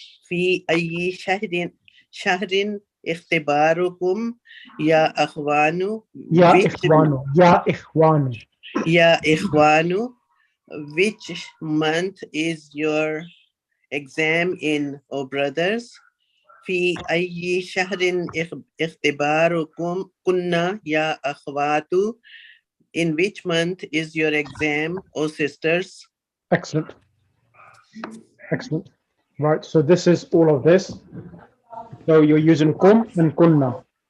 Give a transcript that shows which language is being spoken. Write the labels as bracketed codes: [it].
[ar] في أي شهر اختباركم يا أخوان. Ya [en] Which [ar] ikhwanu. Ya ikhwanu. يا إخوان, [en] which month is your exam in, O brothers? [ar] في أي شهر اختباركم كنا يا أخوات? [en] In which month is your exam, O sisters? Excellent. Excellent. Right, so this is all of this. So you're using kum and kunna.